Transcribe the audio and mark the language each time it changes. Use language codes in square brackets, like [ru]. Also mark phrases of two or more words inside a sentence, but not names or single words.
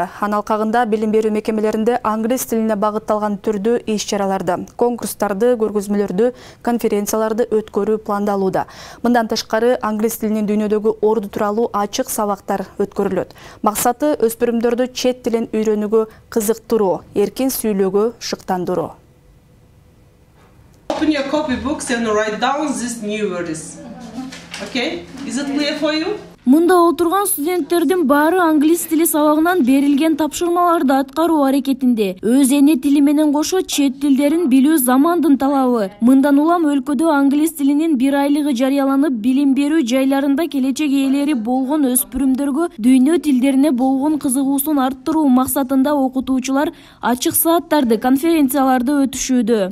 [ky] Аналкагында билим берүү мекемелеринде англис тилине багытталган түрдүү иш-чараларды, конкурстарды, көргөзмөлөрдү, конференцияларды өткөрүү пландалууда. Мындан тышкары англис тилинин дүйнөдөгү орду тууралуу ачык сабактар өткөрүлөт. Максаты өспүрүмдөрдү чет тилин үйрөнүүгө кызыктыруу, эркин сүйлөөгө шыктандыруу. [en] Open your copybooks and write down these new words. Okay? Is it clear for you? [ky] Мында отурган студенттердин баары англис тили сабагынан берилген тапшырмаларды аткаруу аракетинде. Өз эне тили менен кошо чет тилдерин билүү замандын талабы. Мындан улам өлкөдө англис тилинин 1 айлыгы жарыяланып, билим берүү жайларында келечек ээлери болгон өспүрүмдөргө дүйнө тилдерине болгон кызыгуусун арттыруу максатында окутуучулар ачык сааттарды, конференцияларды өтүшүүдө.